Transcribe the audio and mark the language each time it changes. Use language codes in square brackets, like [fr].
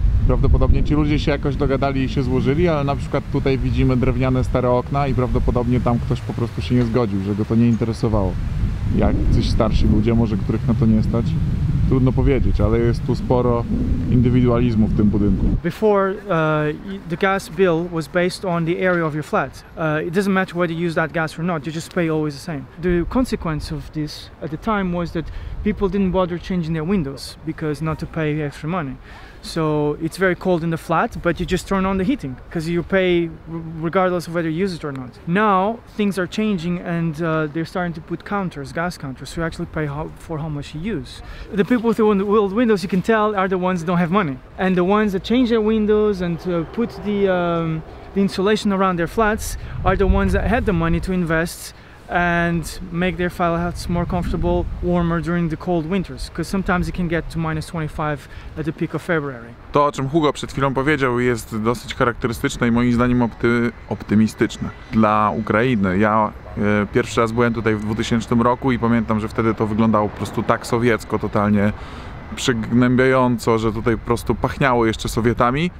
[pl] Prawdopodobnie ci ludzie się jakoś dogadali i się złożyli, ale na przykład tutaj widzimy drewniane stare okna i prawdopodobnie tam ktoś po prostu się nie zgodził, że go to nie interesowało. Jak coś starsi ludzie, może których na to nie stać, trudno powiedzieć, ale jest tu sporo indywidualizmu w tym budynku. [en] Before, the gas bill was based on the area of your flat. It doesn't matter whether you use that gas or not, you just pay always the same. The consequence of this at the time was that people didn't bother changing their windows because not to pay extra money. So it's very cold in the flat, but you just turn on the heating because you pay regardless of whether you use it or not. Now things are changing and they're starting to put counters, gas counters, so you actually pay for how much you use. The people with the old windows, you can tell, are the ones that don't have money, and the ones that change their windows and put the insulation around their flats are the ones that had the money to invest and make their flats more comfortable, warmer during the cold winters, because sometimes it can get to -25 at the peak of February. [pl] To, o czym Hugo przed chwilą powiedział, jest dosyć charakterystyczne i moim zdaniem optymistyczne dla Ukrainy. Ja pierwszy raz byłem tutaj w 2000 roku i pamiętam, że wtedy to wyglądało po prostu tak sowiecko, totalnie przygnębiająco, że tutaj po prostu pachniało jeszcze Sowietami.